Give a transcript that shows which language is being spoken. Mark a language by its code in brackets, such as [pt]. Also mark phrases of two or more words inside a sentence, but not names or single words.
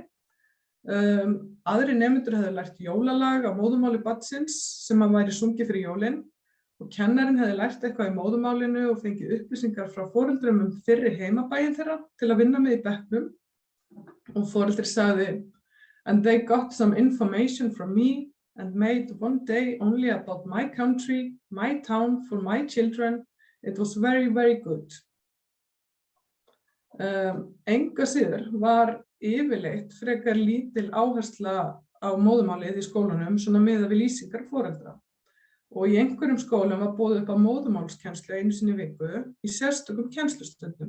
[is] Aðrir nemendur hefðu lært jólalag á móðurmáli barnsins sem væri sungið fyrir jólin. Og kennarinn hefði lært eitthvað í móðurmálinu og fengið upplýsingar frá foreldrum fyrri heimabæinn þeirra til að vinna með í bekknum. Og foreldri sagði, [en] and they got some information from me and made one day only about my country, my town, for my children. It was very, very good. [is] Enga síður var yfirleitt frekar lítil áhersla á móðurmálið í skólanum svona miðað við lýsingar foreldra. Og í einhverjum skólum var boðið upp á móðurmálskennslu einu sinni í viku í sérstökum kennslustundum.